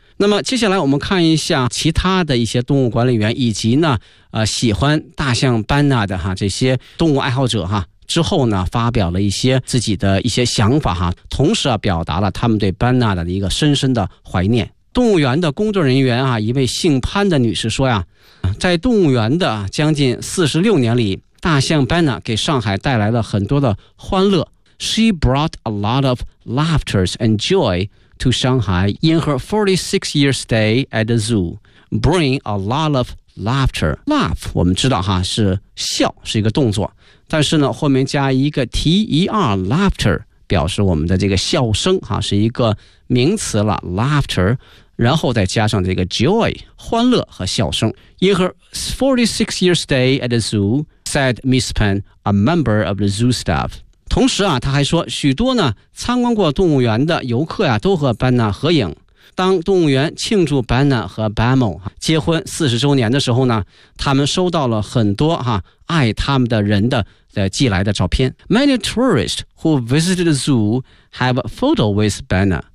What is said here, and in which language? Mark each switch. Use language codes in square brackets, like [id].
[zh] 那么接下来我们看一下其他的一些动物管理员以及呢喜欢大象班纳的哈这些动物爱好者哈，之后呢发表了一些自己的一些想法哈，同时啊表达了他们对班纳的一个深深的怀念。动物园的工作人员啊，一位姓潘的女士说呀，在动物园的将近46年里，大象班纳给上海带来了很多的欢乐。 [en] She brought a lot of laughter and joy to Shanghai in her 46 year stay at the zoo. Bring a lot of laughter. [zh] Laugh， 我们知道哈是笑，是一个动作，但是呢后面加一个 ter， laughter 表示我们的这个笑声哈，是一个名词了 ，laughter。然后再加上这个 joy， 欢乐和笑声。 [en] In her 46 year stay at the zoo, said Miss Pan, a member of the zoo staff. [zh] 同时啊，他还说，许多呢参观过动物园的游客呀、啊，都和班纳合影。当动物园庆祝班纳和 Bamo 结婚40周年的时候呢，他们收到了很多哈、啊、爱他们的人的寄来的照片。 [en] Many tourists who visited the zoo have a photo with Bamo.